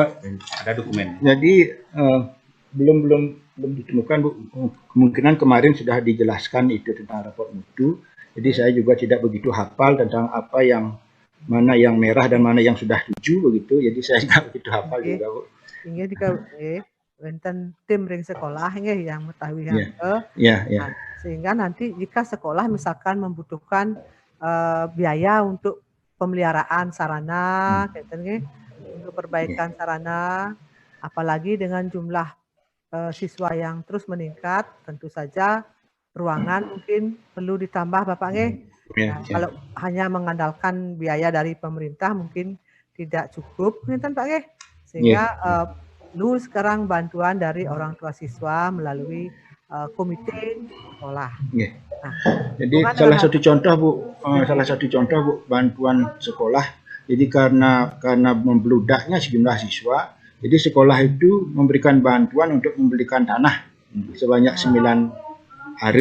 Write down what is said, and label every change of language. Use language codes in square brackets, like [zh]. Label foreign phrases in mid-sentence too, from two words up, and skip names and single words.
[id] Dan ada dokumen. jadi belum ditemukan Bu. Kemungkinan kemarin sudah dijelaskan itu tentang raport mutu. Jadi saya juga tidak begitu hafal tentang apa yang mana yang merah dan mana yang sudah tuju begitu. Jadi saya tidak begitu hafal Oke. juga Bu. [ban] Inggih dika wonten tim ring sekolah nggih [id] yang mengetahui Ya, hal ya, ya. Nah, sehingga nanti jika sekolah misalkan membutuhkan biaya untuk pemeliharaan sarana, gitu nggih, untuk perbaikan sarana, apalagi dengan jumlah siswa yang terus meningkat, tentu saja ruangan mungkin perlu ditambah Bapak nggih. Ya, Nah, ya. kalau hanya mengandalkan biaya dari pemerintah mungkin tidak cukup, [ban] ngeten Pak nggih. [id] Sehingga perlu sekarang bantuan dari orang tua siswa melalui komite sekolah. Ya. Nah, Jadi hubungan salah dengan satu contoh Bu, salah satu contoh Bu, bantuan sekolah. Jadi karena membludaknya sejumlah siswa, jadi sekolah itu memberikan bantuan untuk membelikan tanah sebanyak 9 are.